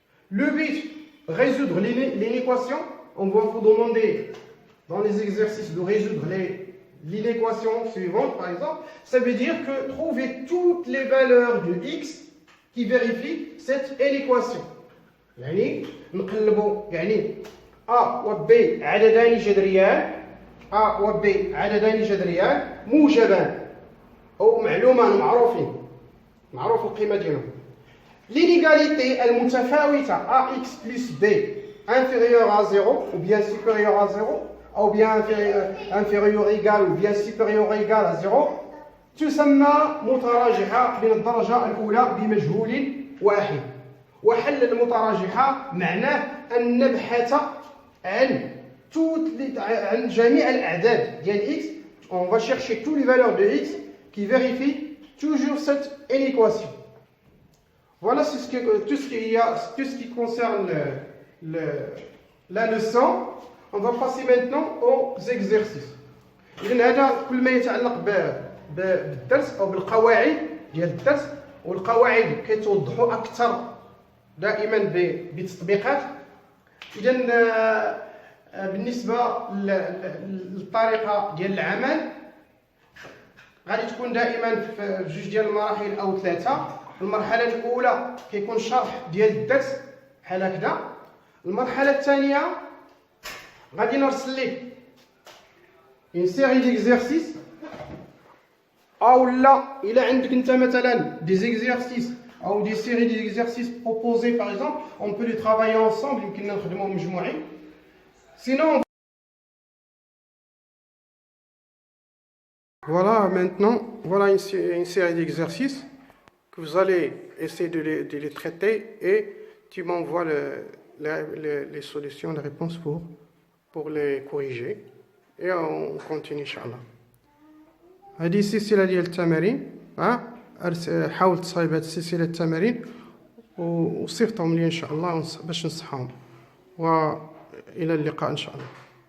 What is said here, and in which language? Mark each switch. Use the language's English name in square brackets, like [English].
[French] Le but, résoudre l'inéquation, on va vous demander dans les exercices de résoudre l'inéquation suivante, par exemple, ça veut dire que trouver toutes les valeurs de x qui vérifient cette inéquation. [Arabic] يعني نقلبوا يعني A و B عددان جذريان A و B عددان جذريان موجبان أو معلومان معروف القيمة ديالهم. [French] L'inégalité المتفاوتة AX plus B inférieure à 0 ou bien supérieure à 0 ou bien inférieur égal ou bien supérieur égal à 0 [Arabic] تسمى متراجحة من الدرجة الأولى بمجهول واحد. وحل المتراجحة معناه أن نبحث عن جميع الأعداد ديال x. [French] On va chercher toutes les valeurs de x qui vérifient toujours cette inéquation. Voilà tout ce qui concerne la leçon. On va passer maintenant aux exercices. [Arabic] إذن هذا كل ما يتعلق بالدرس أو بالقواعد ديال الدرس, والقواعد كيتوضحوا أكثر دائما بتطبيقات. إذن بالنسبة للطريقة ديال العمل غادي تكون دائما في جوج ديال المراحل أو ثلاثة. المرحلة الأولى كيكون شرح ديال الدرس بحال هكذا. المرحلة الثانية غادي نرسل لك [French] une série d'exercices [Arabic] أو لا إلا عندك أنت مثلا [French] des exercices أو des séries d'exercices proposés par exemple, on peut les travailler ensemble, [Arabic] يمكننا نخدموهم مجموعين. [French] Sinon, voilà maintenant, voilà une série d'exercices que vous allez essayer de les traiter et tu m'envoies les solutions, les réponses pour les corriger et on continue Inch'Allah. [Arabic] هذه السلسلة ديال التمارين, حاول تصايب هذه السلسلة التمارين وصيفطهم لي إن شاء الله باش نصحهم, وإلى اللقاء إن شاء الله.